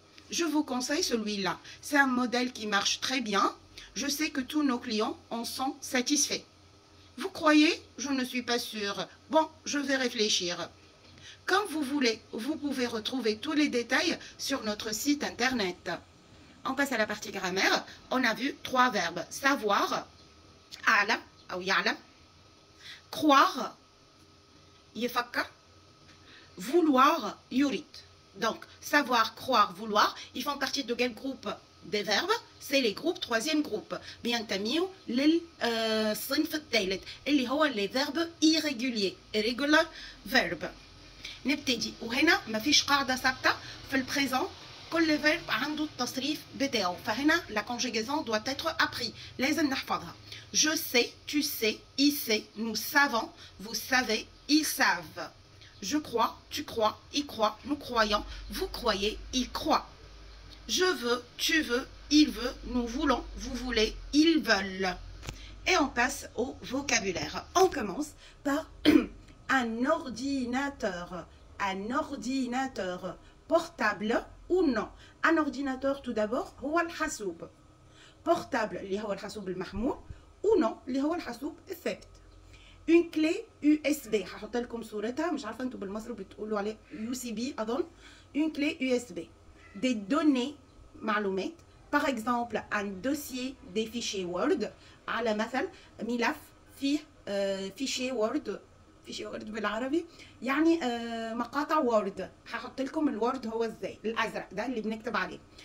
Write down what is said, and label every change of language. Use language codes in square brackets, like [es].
[fr] Je vous conseille celui-là. C'est un modèle qui marche très bien. Je sais que tous nos clients en sont satisfaits. Vous croyez? Je ne suis pas sûre. Bon, je vais réfléchir. Comme vous voulez, vous pouvez retrouver tous les détails sur notre site internet. On passe à la partie grammaire. On a vu 3 verbes. Savoir, [ar] أعلم أو يعلم. [fr] Croire, [ar] يفكر. [fr] Vouloir, [ar] يريد. [fr] Donc, savoir, croire, vouloir, ils font partie de quel groupe des verbes? C'est les groupes, 3e groupe. [ar] بينتميوا للصنف الثالث اللي هو [fr] les verbes irréguliers. [en] Irregular verb. [ar] نبتدي، وهنا مفيش قاعدة ثابتة في البريزون، كل فيرب عنده التصريف بتاعه، فهنا [fr] la conjugaison doit être appris، [ar] لازم نحفظها. [fr] Je sais, tu sais, il sait, nous savons, vous savez, ils savent. Je crois, tu crois, il croit, nous croyons, vous croyez, il croit. Je veux, tu veux, il veut, nous voulons, vous voulez, ils veulent. Et on passe au vocabulaire. On commence par un ordinateur. Un ordinateur portable ou non. Un ordinateur tout d'abord [ar] هو الحاسوب. portable اللي هو الحاسوب المحمول، [fr] ou non [ar] اللي هو الحاسوب الثابت. une clé USB هحط لكم صورتها، مش عارفه انتوا بالمصري بتقولوا عليه USB اظن. [fr] une clé USB. des données [ar] معلومات. [fr] par exemple un dossier des fichiers Word، [ar] على مثل ملف فيه [fr] fichier Word. [ar] فيشي وورد بالعربي يعني مقاطع وورد. هحط لكم الوورد هو ازاي، الازرق ده اللي بنكتب عليه.